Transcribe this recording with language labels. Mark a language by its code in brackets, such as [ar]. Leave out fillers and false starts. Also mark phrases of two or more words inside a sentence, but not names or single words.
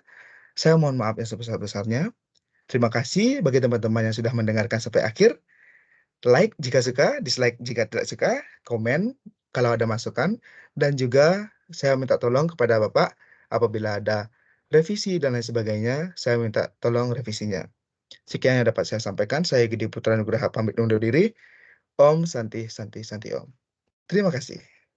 [id] Saya mohon maaf yang sebesar-besarnya. Terima kasih bagi teman-teman yang sudah mendengarkan sampai akhir. Like jika suka, dislike jika tidak suka, komen kalau ada masukan, dan juga saya minta tolong kepada Bapak apabila ada revisi dan lain sebagainya, saya minta tolong revisinya. Sekian yang dapat saya sampaikan. Saya Gede Putra Nugraha pamit undur diri. Om Santi Santi Santi Om. Terima kasih.